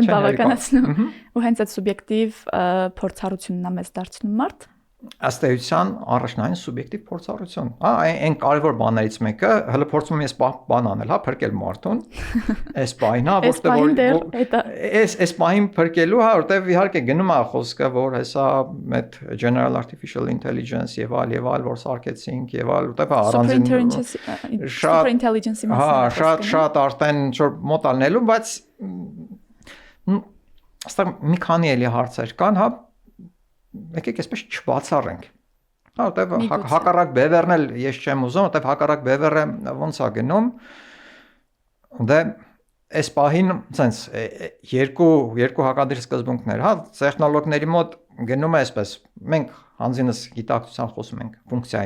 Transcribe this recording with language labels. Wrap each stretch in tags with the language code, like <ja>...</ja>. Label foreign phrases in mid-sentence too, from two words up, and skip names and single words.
<hy>բավականացնում։ Ու հենց այդ սուբյեկտիվ փորձառությունն է մեզ դարձնում մարդ։ Ըստ էության առաջնային սուբյեկտիվ փորձառություն։ Հա, այն կարևոր բաներից մեկը, հələ փորձում եմ ես բան անել, հա, փրկել մարդուն։ Այս բանին, հա, այս բանին փրկելու, հա, որտեվ իհարկե գնում է խոսքը, որ հեսա այդ</hy> <en>general artificial intelligence</en> <hy>եւ այլ, որ սարքեցինք եւ այլ, որտեվ առանձին</hy> <en>super intelligence-</en> <hy>ի մասին։ Հա, շատ արդեն ինչ-որ մոտ ալնելու, բայց այստեղ մի քանի էլի հարցեր կան, հա, եկեք այսպես չբացառենք։ Հա, որտեվ հակառակ բևեռն էլ ես չեմ ուզում, որտեվ հակառակ բևեռը ոնց է գնում։ Դե այս պահին sense երկու հակադրի սկզբունքներ, հա, տեխնոլոգների մոտ գնում է այսպես։ Մենք հանձինս գիտակցության խոսում ենք ֆունկցիայի</hy>